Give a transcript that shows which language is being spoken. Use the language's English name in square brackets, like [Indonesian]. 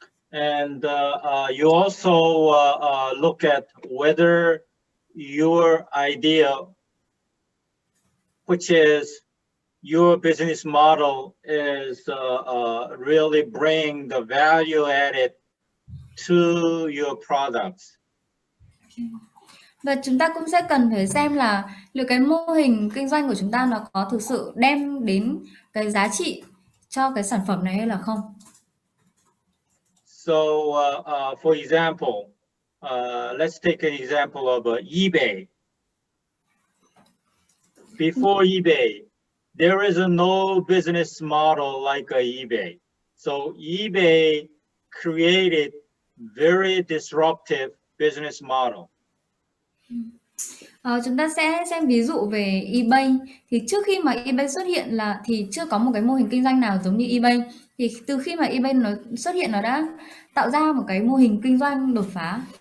[English] And you also look at whether your idea, which is your business model, is really bring the value added to your products. [Vietnamese] Và chúng ta cũng sẽ cần phải xem là liệu cái mô hình kinh doanh của chúng ta nó có thực sự đem đến cái giá trị cho cái sản phẩm này hay là không. [English] So for example, let's take an example of eBay. Before eBay, there is no business model like eBay. So eBay created very disruptive business model. [Vietnamese] Chúng ta sẽ xem ví dụ về eBay. Thì trước khi mà eBay xuất hiện thì chưa có một cái mô hình kinh doanh nào giống như eBay. Thì từ khi mà eBay nó xuất hiện, nó đã tạo ra một cái mô hình kinh doanh đột phá.